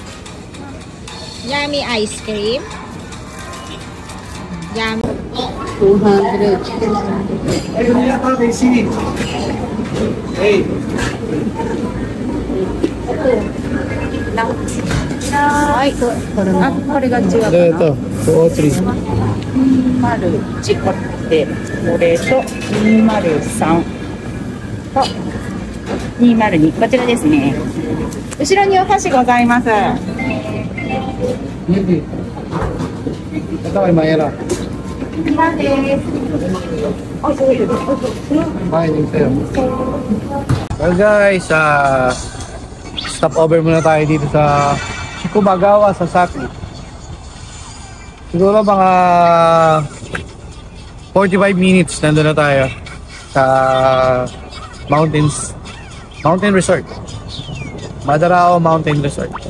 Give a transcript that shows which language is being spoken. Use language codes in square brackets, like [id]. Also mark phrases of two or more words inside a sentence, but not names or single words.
[en] Yummy ice cream. Yummy. [tl] 200. Ay, ito. [ja] Ah, これが違うかな。 [tl] Ito, 203. [ja] 201個ってこれと203と202こちらですね。後ろにお箸ございます。 [tl] Ito ay mahirap. [en] Well guys, stop over [tl] muna tayo dito sa Chikomagawa Sakaki. Siguro mga 45 minutes nandun na tayo sa Mountain Resort. Madarao Mountain Resort.